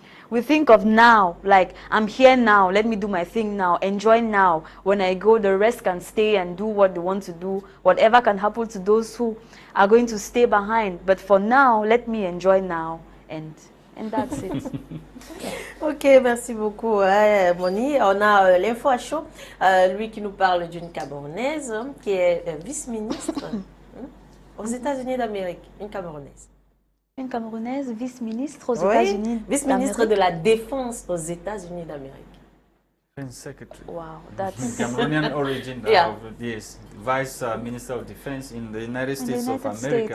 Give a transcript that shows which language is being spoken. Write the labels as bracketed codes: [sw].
[en] We think of now, like, I'm here now, let me do my thing now, enjoy now. When I go, the rest can stay and do what they want to do. Whatever can happen to those who are going to stay behind. But for now, let me enjoy now, and that's it. [fr] Ok, merci beaucoup, Moni. On a l'info à chaud, lui qui nous parle d'une Camerounaise qui est vice-ministre aux États-Unis d'Amérique, une Camerounaise. Une Camerounaise vice-ministre aux États-Unis. Vice-ministre de la Défense aux États-Unis d'Amérique. [en] Defense Secretary. Wow, that's Cameroonian origin. Yeah. Yes, Vice Minister of Defense in the United States of America.